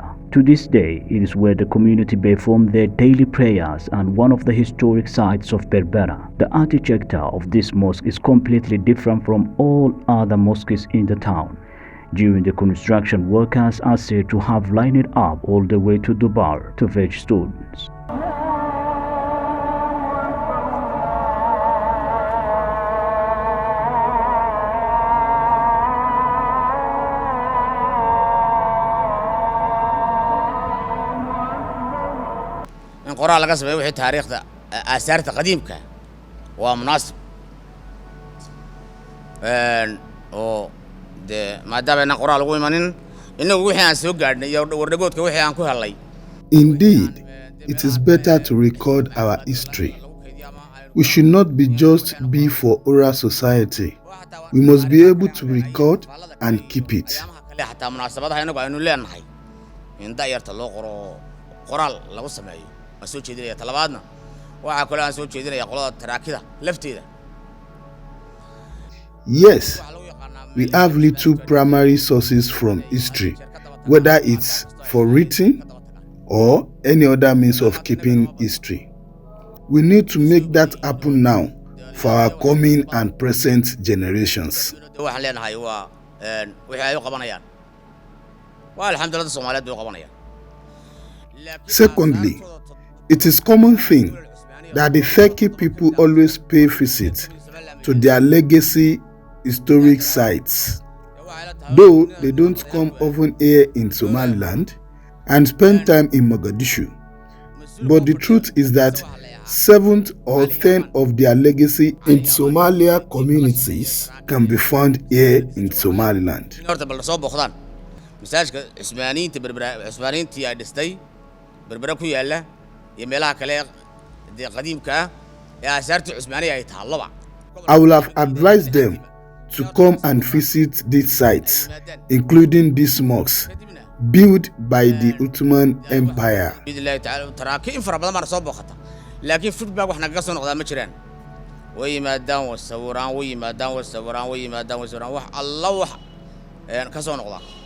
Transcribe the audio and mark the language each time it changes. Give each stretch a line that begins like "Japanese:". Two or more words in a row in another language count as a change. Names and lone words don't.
English: To this day, it is where the community perform their daily prayers and one of the historic sites of Berbera. The architecture of this mosque is completely different from all other mosques in the town. During the construction, workers are said to have lined it up all the way to Dubar to fetch stones.
Somali: qoraal laga sameeyo wixii taariikhda aasaarta qadiimka waa munaasib oo de maadaama aan qoraal ugu imanin inagu wixii aan soo gaadhnay iyo wardhagoodka wixii aan ku helay.
English: Indeed, it is better to record our history. We should not be for oral society. We must be able to record and keep it.
Somali: xataa munaasabadaha inagu aynu leenahay in da'yarta loo qoro qoraal lagu sameeyo. soo jeedinaya talabaadna waxa kale aan soo jeedinaya qolada taraakida lafteeda.
English: Yes, we have little primary sources from history, whether it's for written or any other means of keeping history. We need to make that happen now for our coming and present generations.
Somali: waxaan leenahay waa wixii ay u qabanayaan waa alxamdulillah Soomaaliyeed u qabanayaan.
English: Secondly, it is common thing that the Turkish people always pay visit to their legacy historic sites. Though they don't come often here in Somaliland and spend time in Mogadishu. But the truth is that 7 or 10 of their legacy in Somalia communities can be found here in Somaliland.
Somali: Berbera ku yaala iyo meelaha kale ee qadiimka ah ee aasaarta Cusmaaniga ay taallaba.
English: I will have advised them to come and visit these sites, including these mosques built by the Ottoman Empire.
Arabic: Billahi ta'ala
Somali: taraaki in fara badan ma soo booqata laakiin feedback wax naga soo noqda ma jiraan. way yimaadaan wasawiraan wax alla wax ka soo noqda.